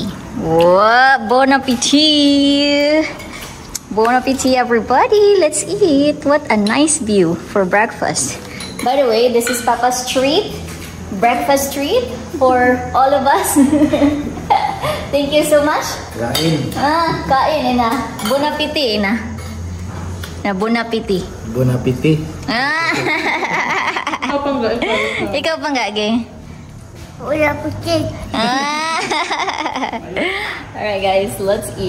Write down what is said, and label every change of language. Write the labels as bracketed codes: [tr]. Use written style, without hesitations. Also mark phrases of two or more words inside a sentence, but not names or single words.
[en] Whoa! Bon appetit! Bon appetit, everybody! Let's eat! What a nice view for breakfast. By the way, this is Papa's treat. Breakfast treat for all of us. Thank you so much. [tl] Kain. Kain, [en] ina. Bon appetit, ina. Bon appetit. Bon appetit. [tl] Ikaw pang gagi. Wala putik. [en] Alright guys, let's eat.